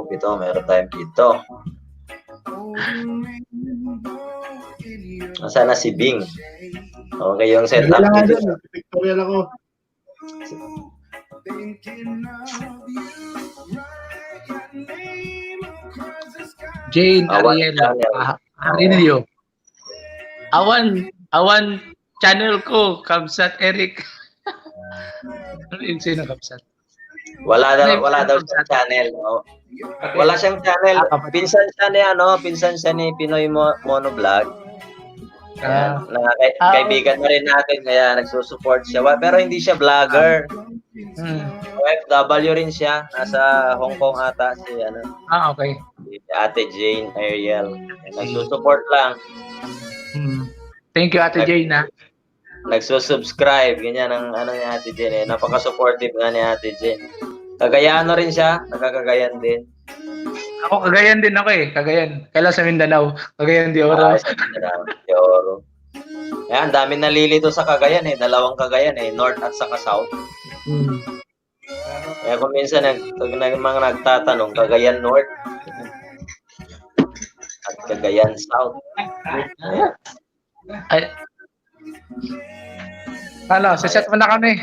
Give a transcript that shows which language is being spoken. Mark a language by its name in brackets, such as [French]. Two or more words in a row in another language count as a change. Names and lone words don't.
[Filipino] Meron tayong 7. Nasaan na si Bing? Okay, yung setup dito. Pictorial ako. Jane Ariel. [Iloko] Awan channel ko, Kabsat Eric. [Filipino] Ano yung sino Kabsat? Wala daw siyang channel. Oh. Wala siyang channel. Pinsan siya ni Pinoy Monovlog. Kaibigan na rin natin, kaya nagsusupport siya. Pero hindi siya vlogger. OFW rin siya. Nasa Hong Kong ata si okay. Si Ate Jane Ariel. Nagsusupport lang. [English] Thank you, [Filipino] Ate Jane, ha? Nagsusubscribe. Ganyan ang ni Ate Jane. Napaka-supportive nga ni Ate Jane. Cagayano rin siya. Nagkakagayan din. Ako, Cagayan din ako eh. Cagayan. Kailan sa Mindanao. Cagayan de Oro. De Oro. Ayan, dami nalilito sa Cagayan eh. 2 Cagayan eh. North at saka South. Kaya kung minsan mga nagtatanong, Cagayan North at Cagayan South. Ay. Saset mo na kami.